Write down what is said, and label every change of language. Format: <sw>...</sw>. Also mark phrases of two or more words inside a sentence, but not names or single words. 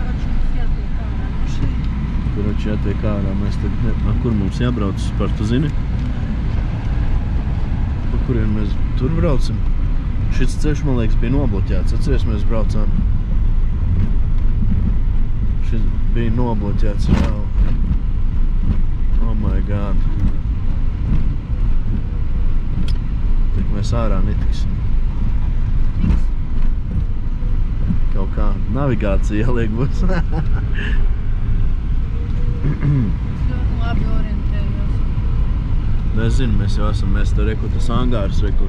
<lv>Kurači jātiek ārā, mēs tagad ne... Kur mums jābrauc vispār, tu zini? Pa kurien mēs tur braucam? Šis ceļš, man liekas, bija nobloķēts. Atceries, mēs braucām. Šis bija nobloķēts jau.</lv> <en>Oh my god.</en> <lv>Tik mēs ārā netiksim. Kaut kā navigācija jāliek būs. Es ļoti labi orientējos. Es zinu, mēs jau esam, mēs tur reku tas angārs, reku.</lv>